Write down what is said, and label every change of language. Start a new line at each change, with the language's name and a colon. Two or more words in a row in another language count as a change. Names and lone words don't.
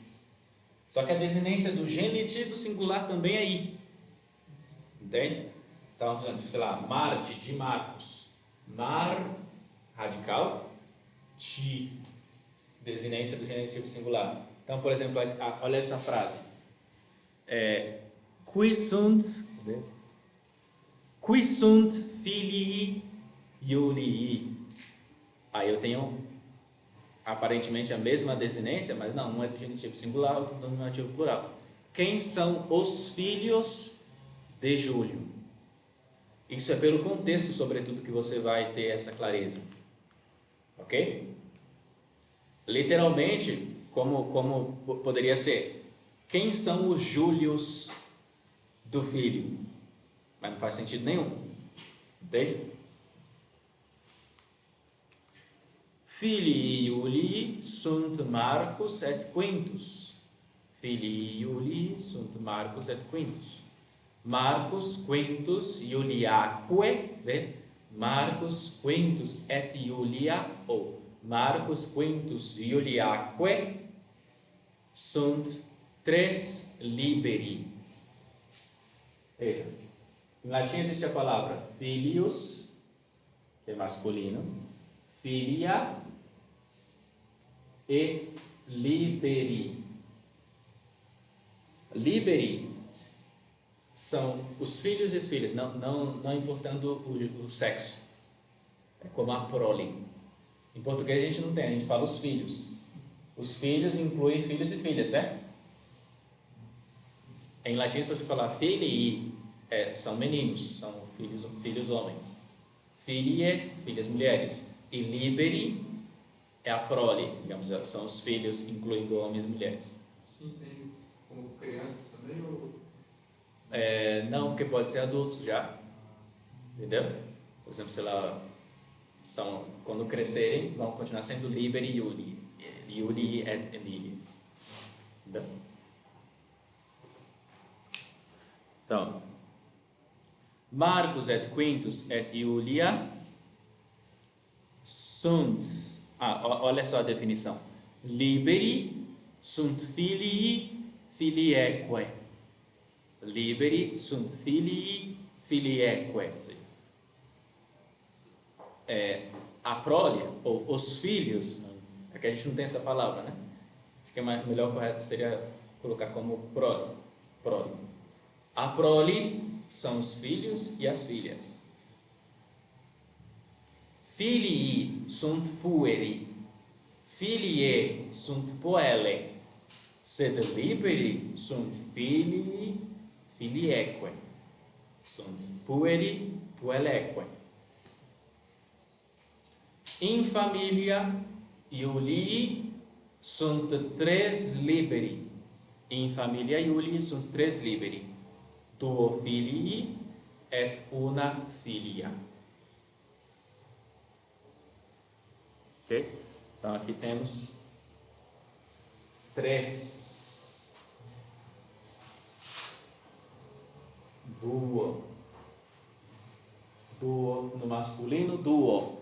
Portuguese: Só que a desinência do genitivo singular também é I. Entende? Então, sei lá, Marte, de Marcos. Mar, radical, ti, desinência do genitivo singular. Então, por exemplo, olha essa frase.
Latin: Qui sunt filii Iulii.
Portuguese: Aí eu tenho aparentemente a mesma desinência, mas não, um é do genitivo singular, outro do nominativo plural. Quem são os filhos de Júlio? Isso é pelo contexto, sobretudo, que você vai ter essa clareza. Ok? Literalmente, como poderia ser? Quem são os Júlios do filho? Mas não faz sentido nenhum. Entende?
Latin: Filii Iulii sunt Marcus et Quintus. Filii Iulii sunt Marcus et Quintus. Marcus Quintus Iuliaque, Marcus Quintus et Iulia, ou Marcus Quintus Iuliaque sunt tres liberi.
Portuguese: Veja, em latim existe a palavra filius, que é masculino, filia e liberi. Liberi são os filhos e as filhas, não importando o sexo. É como a prole. Em português a gente não tem, a gente fala os filhos. Os filhos incluem filhos e filhas, certo? Em latim, se você falar filii, são meninos, são filhos homens. Filie, filhas mulheres. E liberi é a prole, digamos, são os filhos, incluindo homens e mulheres. Sim, tem como crianças também? Ou... Não, porque pode ser adultos já. Entendeu? Por exemplo, sei lá, quando crescerem, vão continuar sendo
Latin: liberi Iuli. Iuli et Emília. Entendeu?
Portuguese: Então,
Latin: Marcus et Quintus et Iulia sunt,
Portuguese: olha só a definição,
Latin: liberi sunt filii filieque. Liberi sunt filii filieque.
Portuguese: A prole, ou os filhos, aqui a gente não tem essa palavra, né? Acho que melhor correto seria colocar como prole. A prole são os filhos e as filhas.
Latin: Filii sunt pueri, filiae sunt puellae, sed liberi sunt filii filieque. Sunt pueri puellaeque. In familia Iulii sunt tres liberi. In familia Iulii sunt tres liberi. Duo filii et una filia.
Portuguese: Ok? Então aqui temos 3. Duo no masculino, duo.